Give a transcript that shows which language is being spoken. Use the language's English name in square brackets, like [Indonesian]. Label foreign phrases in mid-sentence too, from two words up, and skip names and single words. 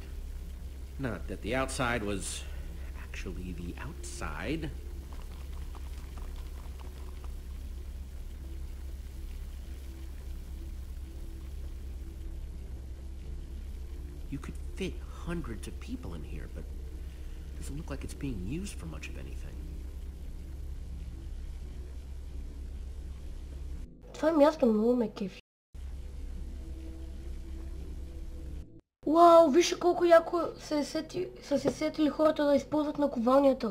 [English] Not that the outside was actually the outside. You could fit hundreds of people in here, but it doesn't look like it's being used for much of anything. [Bulgarian] Това място много ме кефи. Вау, вижте колко яко са се сетили хората да използват наковалнята.